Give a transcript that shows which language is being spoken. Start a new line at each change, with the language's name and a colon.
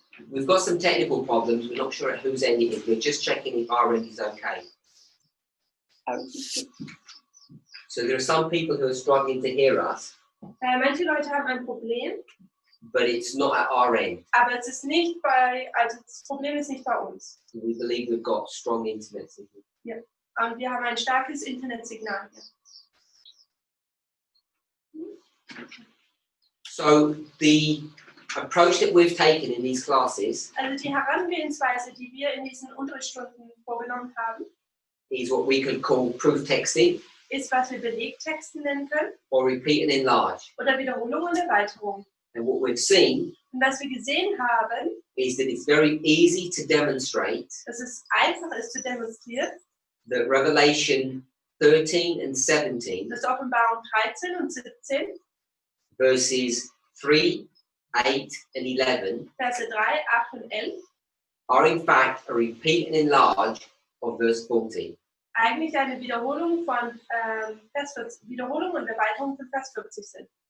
English: We've got some technical problems. We're not sure at whose end it is. We're just checking if our end is okay. So there are some people who are struggling to hear us,
German: Manche Leute haben ein Problem,
English: but it's not at our end.
German: aber es ist nicht also das Problem ist nicht bei uns.
English: We believe we've got strong internet signal.
German: Und wir haben ein starkes Internetsignal hier.
English: So the approach that we've taken in these classes
German: Also die Herangehensweise, die wir in diesen Unterrichtsstunden vorgenommen haben,
English: is what we could call proof texting
German: ist, was wir Belegtexten nennen können,
English: or repeat and enlarge.
German: oder Wiederholung und Erweiterung.
English: And what we've seen
German: Und was wir gesehen haben,
English: is that it's very easy to demonstrate
German: dass es einfach ist zu demonstrieren,
English: that Revelation 13 and 17,
German: Das ist Offenbarung 13 und 17,
English: verses 3, 8 and 11,
German: Verse 3, 8 und 11,
English: are in fact a repeat and enlarge of verse 14.
German: eigentlich eine Wiederholung von Vers 40, Wiederholung und Erweiterung von Vers 40 sind.